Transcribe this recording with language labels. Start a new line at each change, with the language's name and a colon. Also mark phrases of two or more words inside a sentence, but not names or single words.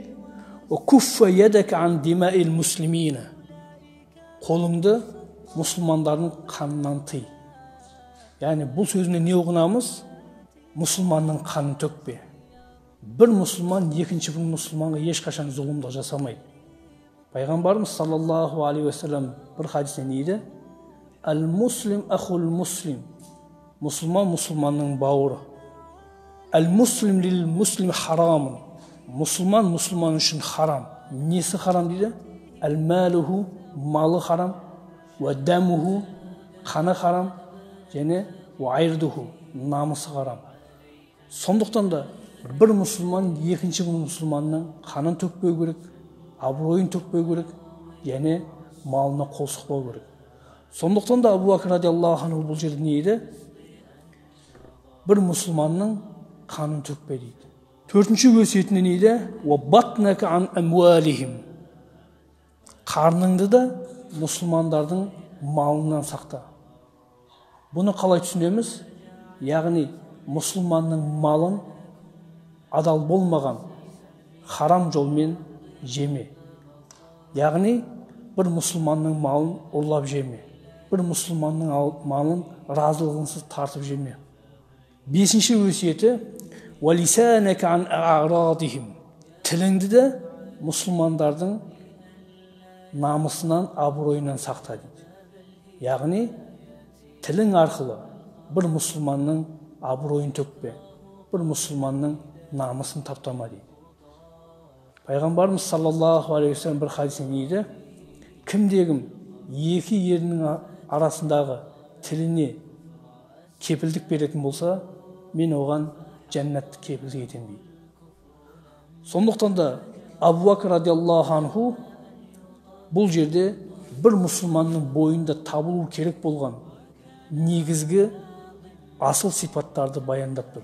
Arabic: كف يدك عن دماء المسلمين.
Kazakh: Қолыңды мұсылмандардың қанынан тый. Яғни бұл сөзіне не ұғынамыз? Мұсылманның қанын төкпе. Bir мұсылман екінші бір мұсылманға ешқашан зұлымдық жасамайды. Пайғамбарымыз
Arabic: صلى الله عليه وسلم
Kazakh: бір хадисте не дейді?
Arabic: المسلم أخو المسلم.
Kazakh: Мұсылман мұсылманның бауыры.
Arabic: المسلم للمسلم حرام.
Kazakh: Мұсылман мұсылман үшін харам. Несі харам дейді? Әл-малуху, малы харам,
Arabic: ودمه,
Kazakh: қаны харам, және
Arabic: وعرضه,
Kazakh: намысы харам. Сондықтан да бір мұсылман екінші бір мұсылманның қанын төкпеу керек, абыройын төкпеу керек, және малына қол сұқпау керек. Сондықтан да Абу Бакр
Arabic: رضي الله عنه
Kazakh: бұл жерде не еді? Bir мұсылманның қанын төкпе дейді. Төртінші өсиетінде не еді?
Arabic: وَبَطْنَكَ عَنْ أَمْوَالِهِمْ.
Kazakh: Қарныңды да мұсылмандардың малынан сақта. Бұны қалай түсінеміз? Яғни мұсылманның малын адал болмаған харам жолмен жеме. Яғни бір мұсылманның малын ұрлап жеме. Bir мұсылманның малын разылығынсыз тартып жеме. Бесінші өсиеті
Arabic: وَلِسَانَكَ عَنْ أَعْرَاضِهِمْ.
Kazakh: Тіліңді де мұсылмандардың намысынан, абыройынан сақта дейді. Яғни тілің арқылы бір мұсылманның абыройын төкпе, бір мұсылманның намысын таптама дейді. Пайғамбарымыз
Arabic: صلى الله عليه وسلم
Kazakh: бір хадисте не дейді? Кімде-кім екі ерінің арасындағы тіліне кепілдік беретін болса, мен оған жәннатты кепілдік етем дейді. Сондықтан да Абу Бакр
Arabic: رضي الله عنه
Kazakh: бұл жерде бір мұсылманның бойында табылу керек болған негізгі асыл сипаттарды баяндап тұр.